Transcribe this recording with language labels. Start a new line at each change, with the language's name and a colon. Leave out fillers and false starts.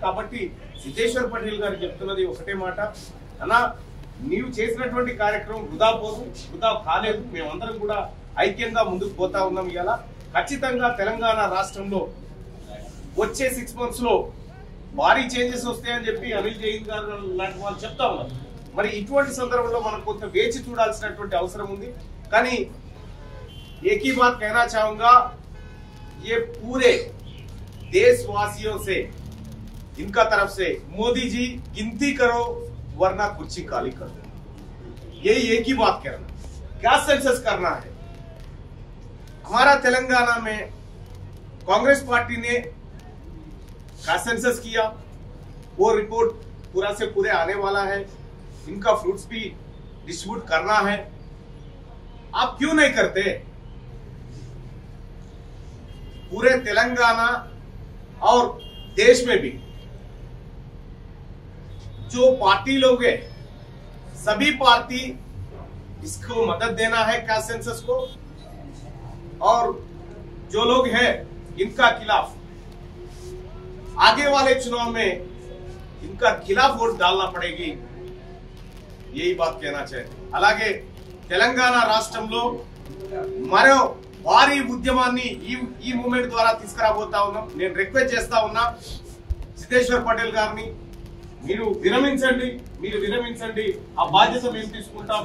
Telugu: కాబట్టి సిద్ధేశ్వర్ పటేల్ గారు చెప్తున్నది ఒకటే మాట, అన్నా నీవు చేసినటువంటి కార్యక్రమం వృధా కాలేదు, మేమందరం కూడా ఐక్యంగా ముందుకు పోతా ఉన్నాం. ఇలా ఖచ్చితంగా తెలంగాణ రాష్ట్రంలో వచ్చే 6 months లో భారీ చేంజెస్ వస్తాయని చెప్పి అనిల్ జైహింద్ గారు లాంటి వాళ్ళు చెప్తా ఉన్నారు. మరి ఇటువంటి సందర్భంలో మనం కొంత వేచి చూడాల్సినటువంటి అవసరం ఉంది.
Hindi: కానీ एक ही बात कहना चाहूंगा, ये पूरे देशवासियों से, इनका तरफ से, मोदी जी गिनती करो वरना कुर्सी खाली कर दो, यही एक ही बात कहना। क्या सेंसस करना है? हमारा तेलंगाना में कांग्रेस पार्टी ने क्या सेंसस किया, वो रिपोर्ट पूरा से पूरे आने वाला है, इनका फ्रूट्स भी डिस्ट्रीब्यूट करना है। आप क्यों नहीं करते? पूरे तेलंगाना और देश में भी जो पार्टी लोग हैं, सभी पार्टी इसको मदद देना है क्या सेंसस को, और जो लोग हैं इनका खिलाफ आगे वाले चुनाव में इनका खिलाफ वोट डालना पड़ेगी, यही बात कहना चाहिए।
Telugu: అలాగే తెలంగాణ రాష్ట్రంలో మరో భారీ ఉద్యమాన్ని ఈ మూవ్మెంట్ ద్వారా తీసుకురాబోతా ఉన్నాం. నేను రిక్వెస్ట్ చేస్తా ఉన్నా సిద్ధేశ్వర్ పటేల్ గారిని, మీరు విరమించండి, ఆ బాధ్యత మేము తీసుకుంటాం.